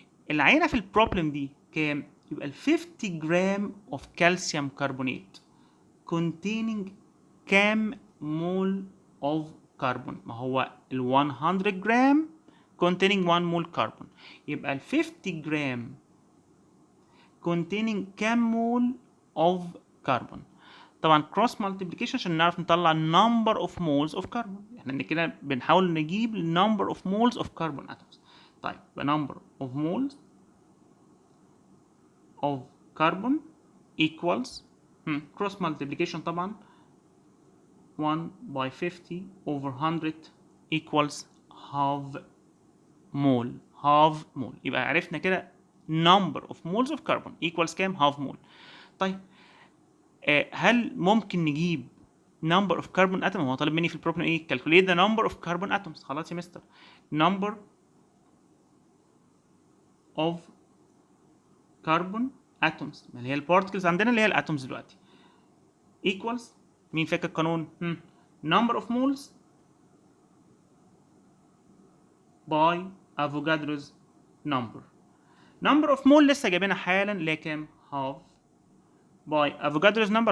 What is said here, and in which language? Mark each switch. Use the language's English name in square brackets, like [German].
[Arabic] العينه في البروبلم دي كام؟ يبقى ال 50 جرام [English] of calcium carbonate containing [Arabic] كام مول of carbon؟ ما هو ال 100 جرام [English] containing [Arabic] 1 مول كربون، يبقى ال 50 جرام containing كام مول [English] of carbon؟ [Arabic] طبعا [English] cross multiplication [Arabic] عشان نعرف نطلع [English] number of moles of carbon. [Arabic] احنا كده بنحاول نجيب [English] number of moles of carbon atoms. [Arabic] طيب [English] number of moles of carbon equals cross multiplication [Arabic] طبعا [English] 1 by 50 over 100 equals half mole. half mole. [Arabic] يبقى عرفنا كده [English] number of moles of carbon equals [Arabic] كام؟ [English] half mole. [Arabic] طيب هل ممكن نجيب [English] number of carbon atom؟ [Arabic] هو طالب مني في البروبلم ايه؟ [English] calculate the number of carbon atoms. [Arabic] خلاص يا مستر، [English] number of carbon atoms، [Arabic] ما اللي هي البارتكلز عندنا اللي هي الاتومز دلوقتي، equals مين فاكر القانون؟ [English] number of moles by Avogadro's number. number of mole [Arabic] لسه جايبينها حالا اللي هي كام؟ [English] half by Avogadro's number.